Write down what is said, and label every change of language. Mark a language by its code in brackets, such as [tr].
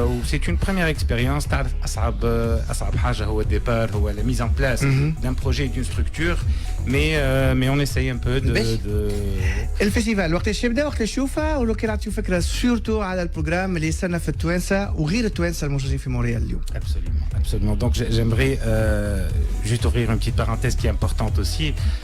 [fr] C'est une première expérience. [ar] أصعب حاجة هو الديبار هو [fr] la mise en place d'un projet d'une structure mais on essaye un peu de [ar] الفيستيفال وقت يبدا وقت نشوفه ولو كان نعطيو فكره سورتو على البروغرام اللي يستنى في التوانسه وغير التوانسه الموجودين في مونريال اليوم. [fr] Absolument. Donc j'aimerais juste ouvrir une petite parenthèse qui est importante aussi.